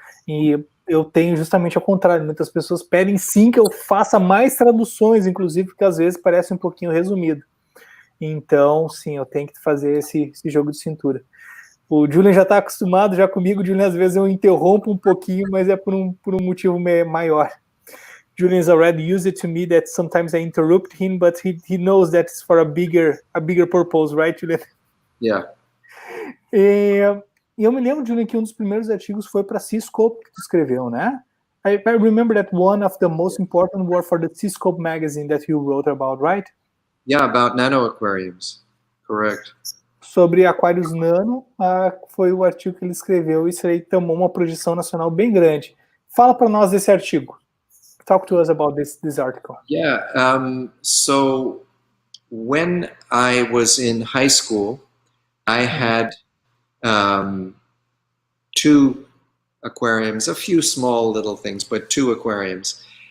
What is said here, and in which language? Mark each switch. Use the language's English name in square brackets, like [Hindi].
[Portuguese] E eu tenho justamente ao contrário. Muitas pessoas pedem sim que eu faça mais traduções, inclusive, porque às vezes parece um pouquinho resumido. Então, sim, eu tenho que fazer esse jogo de cintura. O Julian já está acostumado já comigo, Julian, às vezes eu interrompo um pouquinho, mas é por um motivo maior. [English] Julian's already used it to me that sometimes I interrupt him, but he knows that it's for a bigger purpose, right, Julian? Yeah. [Portuguese] E eu me lembro, Julian, que um dos primeiros artigos foi para Seascope que tu escreveu, né? [English] I remember that one of the most important were for the Seascope magazine that you wrote about, right? Yeah, about nano aquariums. Correct. [Portuguese] Sobre aquários nano, foi o artigo que ele escreveu. Isso aí tomou uma projeção nacional bem grande. Fala para nós desse artigo. [English] Talk to us about this article. Yeah. So when I was in high school, I had two aquariums, a few small little things, but two aquariums.